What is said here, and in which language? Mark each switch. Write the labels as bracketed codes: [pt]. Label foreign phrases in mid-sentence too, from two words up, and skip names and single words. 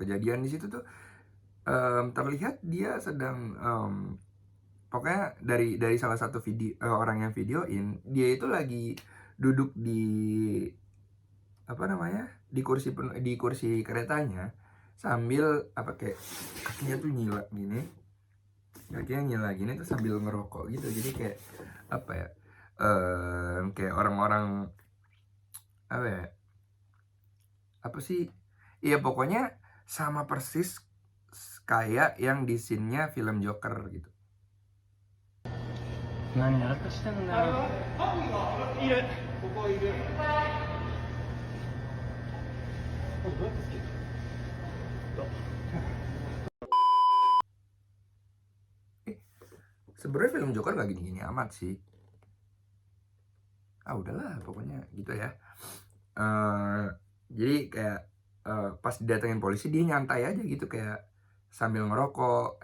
[id] Kejadian di situ tuh terlihat dia sedang pokoknya dari salah satu video, orang yang videoin, dia itu lagi duduk di apa namanya, di kursi keretanya sambil apa, kayak kakinya tuh nyila gini tuh sambil ngerokok gitu. Jadi kayak apa ya, kayak orang-orang apa ya, apa sih, iya pokoknya sama persis kayak yang di scene-nya film Joker gitu. [ja] 何やらかしてんだよ。いる。ここいる。どうやってつける？ [id] Sebenarnya film Joker gak gini-gini amat sih. Udahlah pokoknya gitu ya. Jadi kayak pas didatengin polisi dia nyantai aja gitu, kayak sambil ngerokok.